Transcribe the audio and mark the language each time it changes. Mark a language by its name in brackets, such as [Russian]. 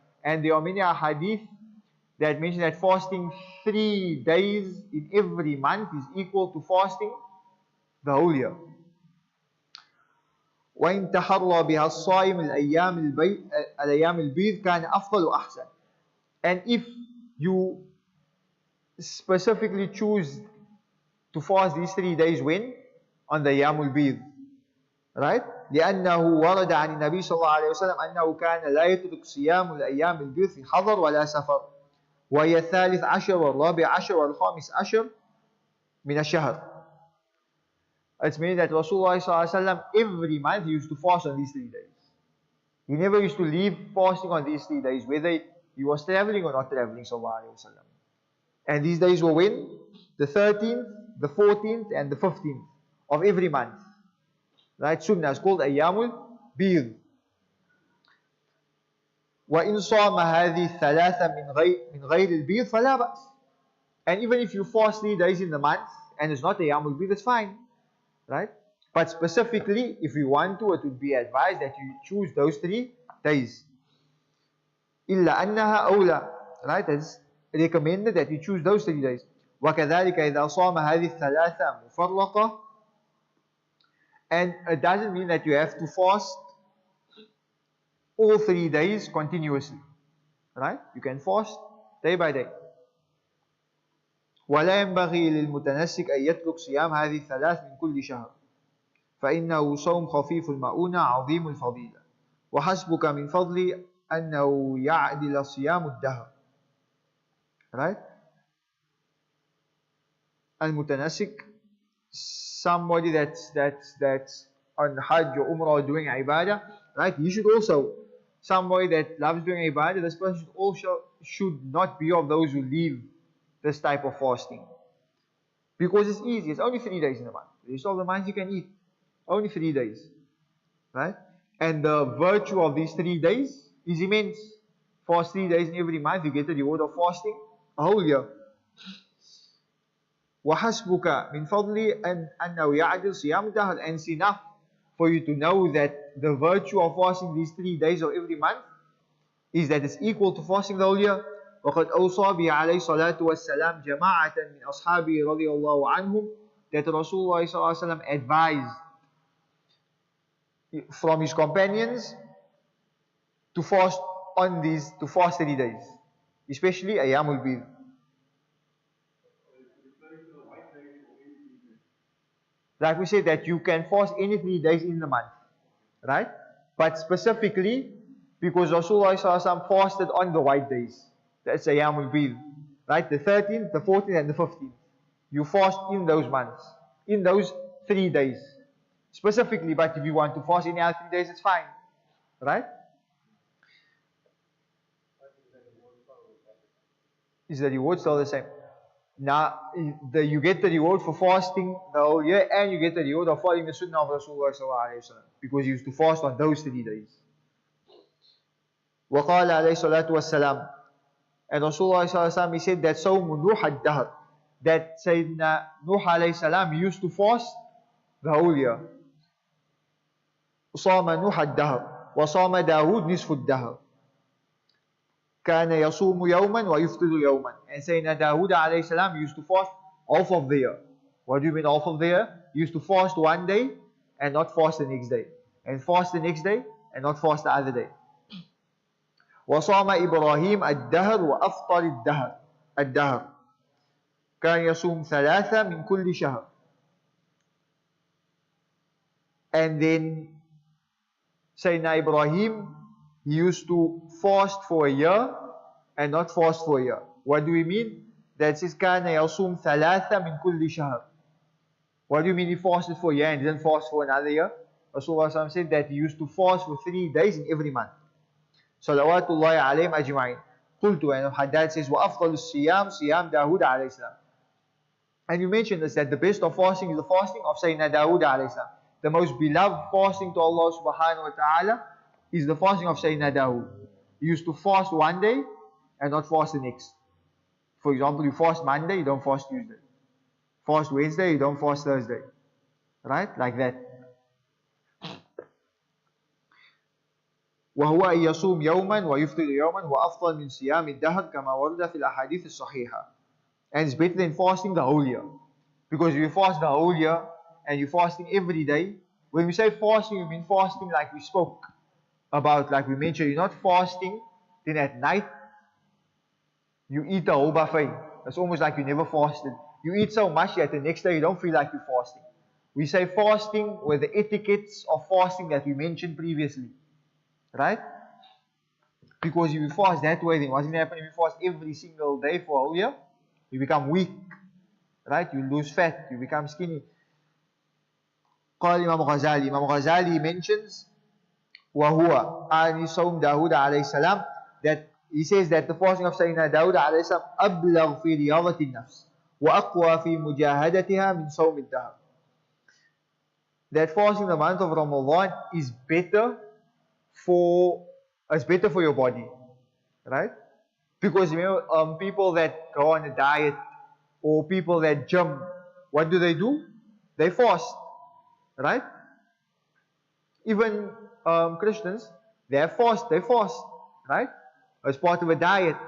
[English] And there are many ahadith that mention that fasting 3 days in every month is equal to fasting the whole year. [Arabic] وإن تحرى بها الصائم الأيام البيض كان أفضل وأحسن. [English] And if you specifically choose to fast these 3 days when? On the Yamul Bid. Right? [Arabic] لأنه ورد عن النبي صلى الله عليه وسلم أنه كان لا يترك صيام الأيام البيض في حضر ولا سفر. وهي 13 والرابع والخامس عشر من الشهر. [English] It's meaning that Rasulullah [Arabic] صلى الله عليه وسلم [English] every month he used to fast on these 3 days. He never used to leave fasting on these 3 days, whether he was traveling or not traveling [Arabic] صلى الله عليه وسلم. [English] And these days were when? The 13th, the 14th and the 15th of every month. Right? Sunnah is called Ayyamul Bid. [Arabic] وإن صام هذه الثلاثة من غير البيض فلا بأس. [English] And even if you fast 3 days in the month and it's not a Yamul Bid, that's fine. Right? But specifically, if you want to, it would be advised that you choose those 3 days. [Arabic] إلا أنها أولى. [English] Right? It's recommended that you choose those 3 days. [Arabic] وكذلك إذا صام هذه الثلاثة مفرقة. [English] And it doesn't mean that you have to fast all 3 days continuously. Right? You can fast day by day. [Arabic] ولا ينبغي للمتنسك أن يترك صيام هذه الثلاث من كل شهر فإنه صوم خفيف المؤونة عظيم الفضيلة وحسبك من فضل أنه يعدل صيام الدهر. [English] Right? المتنسك, somebody that's on Hajj or Umrah or doing Ibadah, right? You should also, somebody that loves doing Ibadah, this person should not be of those who leave this type of fasting. Because it's easy, it's only 3 days in a month. The rest of the month you can eat. Only 3 days. Right? And the virtue of these 3 days is immense. Fast 3 days in every month, you get the reward of fasting a whole year. [Arabic] وَحَسْبُكَ مِنْ فَضْلِ أَنَّهُ يَعْدِلْ صِيَامُ الدَّهْرِ. [English] And it's enough for you to know that the virtue of fasting these 3 days of every month is that it's equal to fasting the whole year. [Arabic] وقد أوصى به عليه الصلاة والسلام جماعة من أصحابه رضي الله عنهم, [English] that Rasulullah [Arabic] صلى الله عليه وسلم [English] advised from his companions to fast 3 days, especially Ayyamul Bid. Like we said, that you can fast any 3 days in the month, right? But specifically because Rasulullah [Arabic] صلى الله عليه وسلم [English] fasted on the white days. That's Ayyamul Bid, right? The 13th, the 14th and the 15th. You fast in those months, in those 3 days specifically. But if you want to fast any other 3 days, it's fine, right? Is the reward still the same? Now, you get the reward for fasting the whole year, and you get the reward of following the sunnah of Rasulullah sallallahu alaihi wasallam, because you used to fast on those 3 days. [Arabic] وقال عليه الصلاة والسلام, [English] and Rasulullah sallallahu alaihi wasallam, he said that [Arabic] صوم نوح الدهر, [English] that Sayyidina Nuh alayhi salam used to fast the whole year. [Arabic] صام نوح الدهر وصام داود نصف الدهر كان يصوم يوما ويفطر يوما. [English] And Sayyidina Dawood alayhi salam used to fast half of the year. What do you mean half of the year? He used to fast one day and not fast the next day, and fast the next day and not fast the other day. [Arabic] وصام إبراهيم الدهر وأفطر الدهر كان يصوم ثلاثة من كل شهر. [English] And then Sayyidina Ibrahim, he used to fast for a year and not fast for a year. What do we mean? That says [Arabic] كان يصوم ثلاثة من كل شهر. [English] What do you mean he fasted for a year and didn't fast for another year? Rasulullah said that he used to fast for 3 days in every month. [Arabic] Salawatullahi alayhim ajma'in. Qultu, [English] and Haddad says, [Arabic] وَأَفْضَلُ الصِّيَامِ صِيَامِ دَاوُدَ عَلَيْهِ السَّلَامِ. [English] And you mentioned this, that the best of fasting is the fasting of Sayyidina Dawood alayhi salam. The most beloved fasting to Allah subhanahu wa ta'ala is the fasting of Sayyidina Dawood. He used to fast one day and not fast the next. For example, you fast Monday, you don't fast Tuesday. Fast Wednesday, you don't fast Thursday. Right? Like that. [Arabic] وهو أن يصوم يوما ويفطر يوما وأفضل من صيام الدهر كما ورد في الأحاديث الصحيحة. [English] And it's better than fasting the whole year. Because if you fast the whole year and you're fasting every day, when we say fasting, we mean fasting like we spoke about, like we mentioned. You're not fasting, then at night you eat the whole buffet. It's almost like you never fasted. You eat so much that the next day you don't feel like you're fasting. We say fasting with the etiquettes of fasting that we mentioned previously. Right? Because if you fast that way, then what's going to happen if you fast every single day for a whole year? You become weak. Right? You lose fat. You become skinny. [Arabic] قال [English] Imam Ghazali mentions [Arabic] وهو آني صوم داود عليه السلام, [English] that he says that the fasting of Sayyidina Dawood [Arabic] عليه السلام أبلغ في رياضة النفس وأقوى في مجاهدتها من صوم الدهر. [English] That fasting the month of Ramadan is better for It's better for your body, right? Because you know, people that go on a diet or people that gym, what do? They fast, right? Even Christians, they fast, right? As part of a diet.